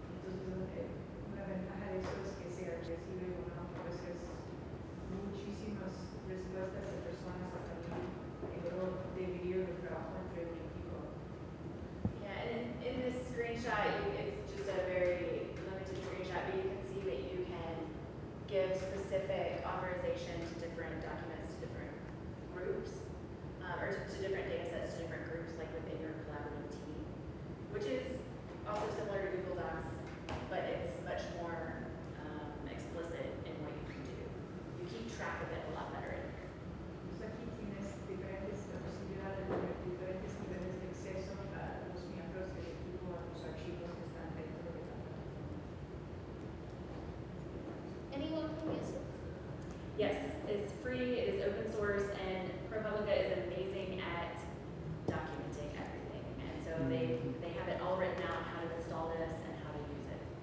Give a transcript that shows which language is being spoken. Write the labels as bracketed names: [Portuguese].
[Spanish] Entonces, una ventaja de eso es que se recibe uno a veces muchísimas respuestas de personas a través del trabajo entre un equipo. [English] Yeah, and in this screenshot, it's just a very limited screenshot, but you can see that you can give specific authorization to different documents, to different groups, or to different data sets, to different groups, like within your collaborative team, which is also similar to Google Docs, but it's much more explicit in what you can do. You keep track of it a lot better in here. [Spanish] So aquí tienes diferentes posibilidades, diferentes niveles de acceso a los miembros del equipo, a los archivos que están dentro de la plataforma. [English] Anyone can use it? Yes, it's free, it is open source, and ProPublica is amazing at documenting everything. And so they have it all written out, how to install this and how to use it.